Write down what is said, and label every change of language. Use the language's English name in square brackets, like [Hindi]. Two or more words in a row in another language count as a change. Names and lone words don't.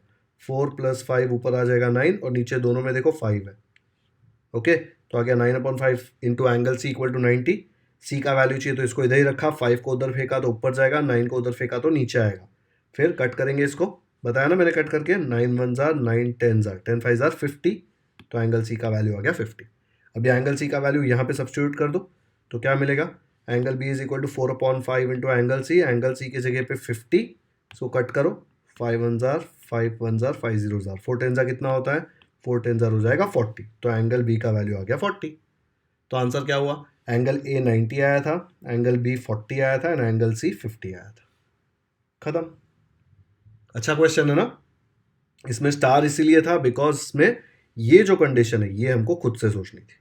[Hindi] 4 + 5 ऊपर आ जाएगा 9, और नीचे दोनों में देखो 5 है। ओके, तो आ गया 9/5 [English] into angle C equal to 90. [Hindi] सी का वैल्यू चाहिए तो इसको इधर ही रखा, 5 को उधर फेंका तो ऊपर जाएगा, 9 को उधर फेंका तो नीचे आएगा। फिर कट करेंगे इसको, बताया ना मैंने कट करके, [English] 9 1s are 9 10s are 10 5s are 50। [Hindi] तो [English] angle C [Hindi] का वैल्यू आ गया 50। अब ये [English] angle C [Hindi] का वैल्यू यहाँ पे सब्सटीट्यूट कर दो, तो क्या मिलेगा? [English] angle B is equal to 4/5 into angle C की जगह पे 50। सो कट करो, 5 1s are 5 1s are 5 0s are 4 10s are [Hindi] कितना होता है? [English] 4 10s are [Hindi] हो जाएगा 40। तो [English] angle B [Hindi] का वैल्यू आ गया 40। तो आंसर क्या हुआ? [English] angle A [Hindi] 90 आया था, [English] angle B [Hindi] 40 आया था, एंड [English] angle C [Hindi] 50 आया था। खत्म। अच्छा क्वेश्चन है ना? इसमें स्टार इसीलिए था बिकॉज इसमें ये जो कंडीशन है ये हमको खुद से सोचनी थी।